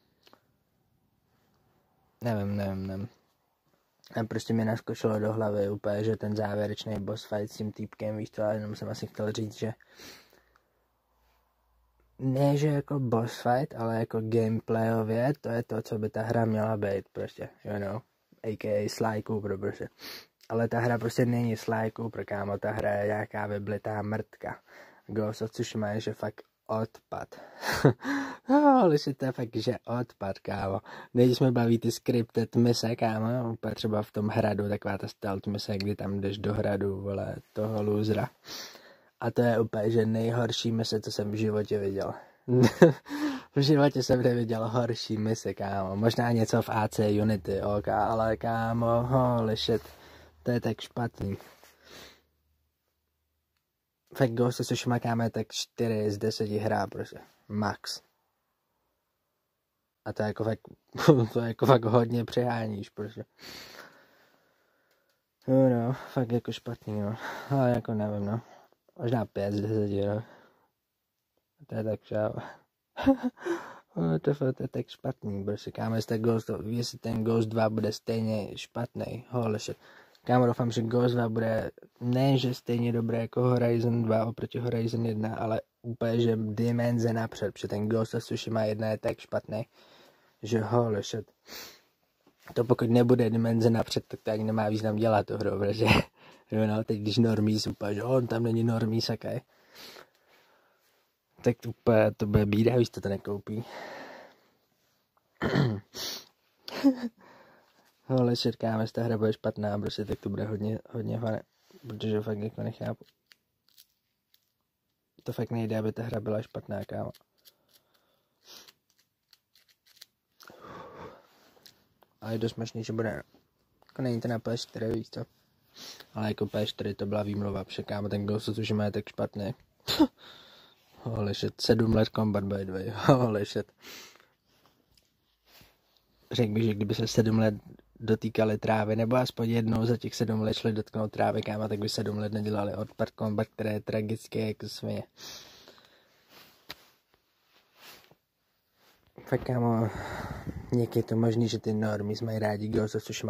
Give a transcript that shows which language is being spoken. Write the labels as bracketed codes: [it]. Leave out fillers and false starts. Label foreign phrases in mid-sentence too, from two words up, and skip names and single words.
[cs] Nevím. A prostě mi naskočilo do hlavy úplně, že ten závěrečný [en] boss fight [cs] s tím týpkem, víš to, ale jenom jsem asi chtěl říct, že ne, že jako [en] boss fight, [cs] ale jako gameplayově, to je to, co by ta hra měla být, prostě, [en] you know, a.k.a. [cs] Sly Cooper, prostě. Ale ta hra prostě není Sly Cooper, kámo, ta hra je nějaká vyblitá mrtka. Ghost of Tsushima je, že fakt odpad. Ale si to je fakt, že odpad, kámo. Když jsme baví ty scripted mise, kámo, úplně třeba v tom hradu, taková ta stealth mise, kdy tam jdeš do hradu, vole, toho losera. A to je úplně, že nejhorší mise, co jsem v životě viděl. V životě jsem neviděl horší mise, kámo. Možná něco v AC Unity, ok, ale kámo, [en] holy shit. [cs] To je tak špatný. Fakt Ghost of Tsushima, kámo, je tak 4 z 10 hrá, prostě. Max. A to je jako fakt hodně přeháníš, prostě. No, fakt jako špatný, no. Ale jako nevím, no. Možná 5 z 10, no. To je tak šáva. To je tak špatný, prostě, kámo, jestli ten Ghost 2 bude stejně špatný, [en] holy shit. [cs] Kámo, doufám, že Ghost 2 bude ne, že stejně dobré jako Horizon 2 oproti Horizon 1, ale úplně, že dimenze napřed, protože ten Ghost of Tsushima 1 je tak špatný, že [en] holy shit. [cs] To pokud nebude dimenze napřed, tak to ani nemá význam dělat tu hru, protože no, teď když normies úplně, že on tam není normies, akaj. Tak to úplně, to bude bída, víš, to nekoupí. [en] Holy shit, [cs] kámo, jestli ta hra bude špatná, prostě tak to bude hodně fane, protože fakt jako nechápu. To fakt nejde, aby ta hra byla špatná, kámo. Ale je dost možný, že bude, jako není to na PS4, víš co. Ale jako PS4 to byla výmluva, protože kámo, ten Ghost of Tsushima je tak špatný. [en] Holy shit, 7 let combat by the way, holy shit. [cs] Řekl bych, že kdyby se 7 let dotýkali trávy, nebo aspoň jednou za těch 7 let šli dotknout trávy, kámo, tak by 7 let nedělali odpad combat, který je tragický jako svině. Fakt, kámo, jak je to možný, že ty normies mají rádi Ghost of Tsushima.